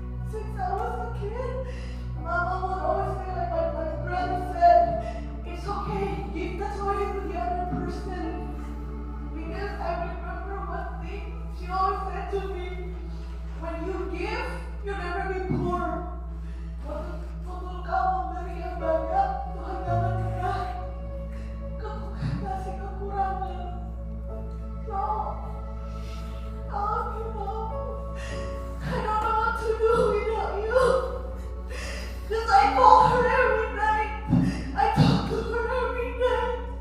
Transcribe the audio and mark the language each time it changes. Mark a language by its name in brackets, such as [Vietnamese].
[English] Since I was a kid, Mama would always say, like my brother said, it's okay, give the toy to the other person. Because I remember one thing she always said to me, when you give, you'll never be poor. [Indonesian] Waktu kau memberi yang banyak, Tuhan jangan pernah kasih kekurangan. [English] So, I love you, Mom. I don't know what to do without you. Because I call her every night. I talk to her every night.